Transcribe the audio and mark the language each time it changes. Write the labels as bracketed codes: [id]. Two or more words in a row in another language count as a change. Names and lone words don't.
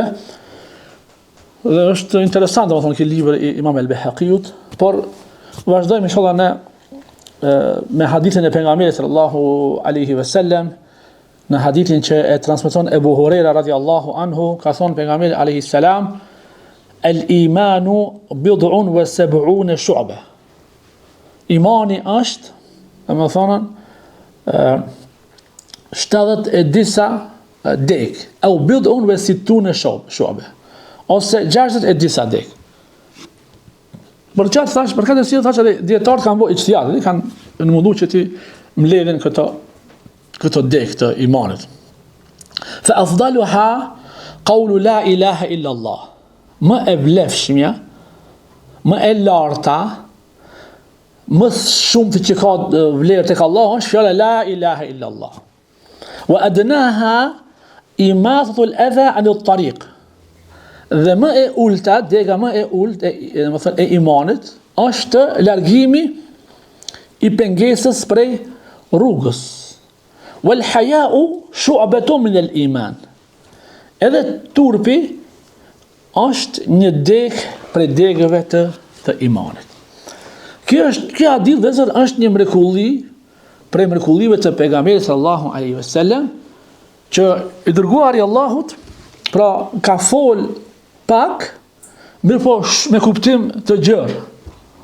[sq] Dhe është interesant domethënë ky libër i Imam al-Bayhaqiut, por vazhdojmë inshallah me hadithin e pejgamberit [ar] صلى الله عليه وسلم, [sq] në hadithin që e transmeton Ebu Huraira [ar] رضي الله عنه, [sq] ka thonë pejgamberi [ar] عليه السلام: "الإيمان بضع وسبعون شعبة." [sq] Imani është, domethënë 70 e disa degë, [ar] أو بضع وستون شعبة, [sq] ose 60 e disa degë. Për çfarë thash, për këtë arsye thash edhe dietarët kanë bërë ijtihad, kanë munduar që ti mbledhin këto degë të imanit. [ar] فأفضلها قول لا إله إلا الله. [sq] Më e vlefshmja, më e larta, më shumë të që ka vlerë tek Allahu është fjala [ar] لا إله إلا الله. وأدناها إماطة الأذى عن الطريق. [sq] Dhe më e ulta, dega më e ultë e imanit është largimi i pengesës prej rrugës. [ar] والحياء شعبة من الإيمان. [sq] Edhe turpi është një degë prej degëve të imanit. Kjo hadith është një mrekulli prej mrekullive të pejgamberit [ar] صلى الله عليه وسلم, [sq] që i dërguari Allahut pra ka fol pak, mirë po me kuptim të gjerë.